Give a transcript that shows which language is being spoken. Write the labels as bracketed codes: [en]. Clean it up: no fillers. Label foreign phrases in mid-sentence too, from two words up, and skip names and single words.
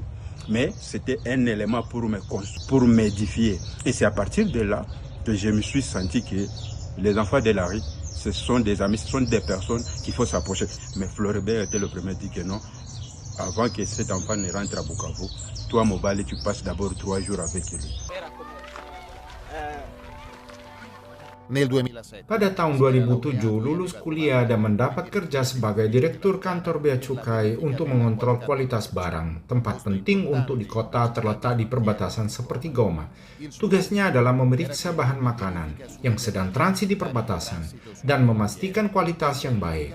[fr] Mais c'était un élément pour m'édifier. Et c'est à partir de là que je me suis senti que les enfants de la rue, ce sont des amis, ce sont des personnes qu'il faut s'approcher. Mais Floribert était le premier à dire que non, avant que cet enfant ne rentre à Bukavu, toi Mobali, tu passes d'abord 3 jours avec lui. [id] Pada tahun 2007, lulus kuliah dan mendapat kerja sebagai direktur kantor bea cukai untuk mengontrol kualitas barang. Tempat penting untuk di kota terletak di perbatasan seperti Goma. Tugasnya adalah memeriksa bahan makanan yang sedang transit di perbatasan dan memastikan kualitas yang baik.